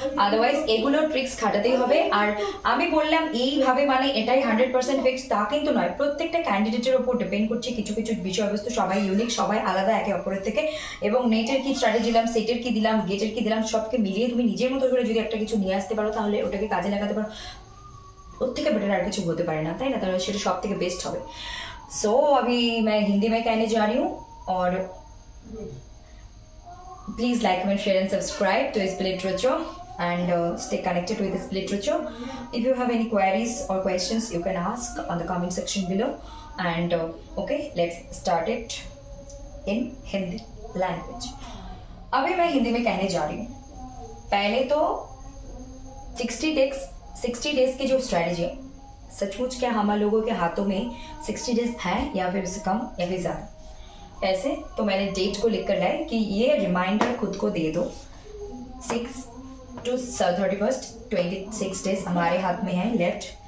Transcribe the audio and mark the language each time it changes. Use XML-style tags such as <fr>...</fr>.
<bn>Otherwise এগুলোর tricks খাটাতেই হবে। আর আমি বললাম এইভাবে মানে এটাই 100% ফিক্স তা কিন্তু নয়, প্রত্যেকটা ক্যান্ডিডেটের উপর ডিপেন্ড করছে। কিছু কিছু বিষয়বস্তু সবাই ইউনিক, সবাই আলাদা একে অপরের থেকে, এবং নেটের কি স্ট্র্যাটেজি দিলাম, সেটের কি দিলাম, গেটের কি দিলাম, সবকে মিলিয়ে তুমি নিজের মতো করে যদি একটা কিছু নিয়ে আসতে পারো তাহলে ওটাকে কাজে লাগাতে পারো। ওর থেকে বেটার আর কিছু হতে পারে না, তাই না? তাহলে সেটা সব থেকে বেস্ট হবে।</bn> <hi>सो अभी मैं हिंदी में कहने जा रही हूँ,</hi> <en>और please like comment share and subscribe to SP literature and stay connected with this literature. If you have any queries or questions you can ask on the comment section below, and okay, let's start it in Hindi language.</en> <hi>अभी मैं हिंदी में कहने जा रही हूँ। पहले तो 60 days की जो स्ट्रेटेजी है, सचमुच क्या हम लोगों के हाथों में 60 डेज है या फिर उससे कम या फिर ज्यादा? ऐसे तो मैंने डेट को लिख कर लाए कि ये रिमाइंडर खुद को दे दो, 6 to 31st 26 डेज हमारे हाथ में है लेफ्ट।</hi>